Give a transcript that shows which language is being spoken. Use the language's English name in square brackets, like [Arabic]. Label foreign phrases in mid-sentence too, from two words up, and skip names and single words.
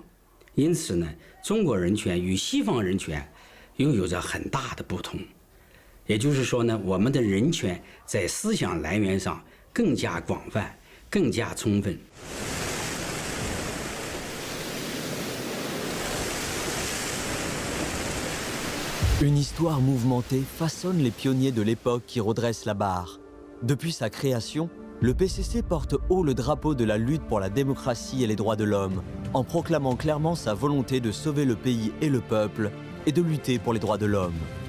[Chinese] 因此呢，中国人权与西方人权又有着很大的不同。也就是说呢，我们的人权在思想来源上更加广泛，更加充分。 [French] Une histoire mouvementée façonne les pionniers de l'époque qui redressent la barre. Depuis sa création, le PCC porte haut le drapeau de la lutte pour la démocratie et les droits de l'homme, en proclamant clairement sa volonté de sauver le pays et le peuple et de lutter pour les droits de l'homme.